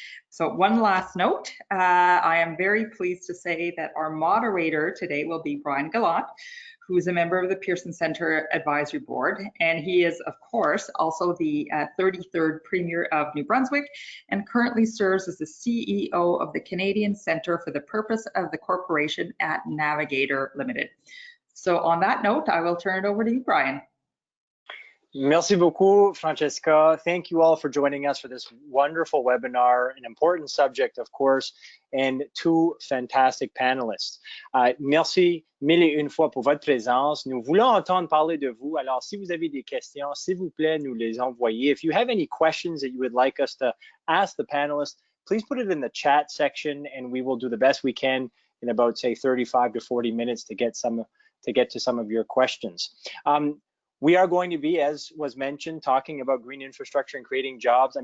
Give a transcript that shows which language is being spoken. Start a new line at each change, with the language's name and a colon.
English: So one last note, I am very pleased to say that our moderator today will be Brian Gallant, who is a member of the Pearson Centre Advisory Board, and he is, of course, also the 33rd Premier of New Brunswick and currently serves as the CEO of the Canadian Centre for the Purpose of the Corporation at Navigator Limited. So on that note, I will turn it over to you, Brian.
French: Merci beaucoup, Francesca.
English: Thank you all for joining us for this wonderful webinar, an important subject, of course, and two fantastic panelists.
French: Merci mille et une fois pour votre présence. Nous voulons entendre parler de vous. Alors, si vous avez des questions, s'il vous plaît, nous les envoyez.
English: If you have any questions that you would like us to ask the panelists, please put it in the chat section, and we will do the best we can in about, say, 35 to 40 minutes to get to some of your questions. We are going to be, as was mentioned, talking about green infrastructure and creating jobs.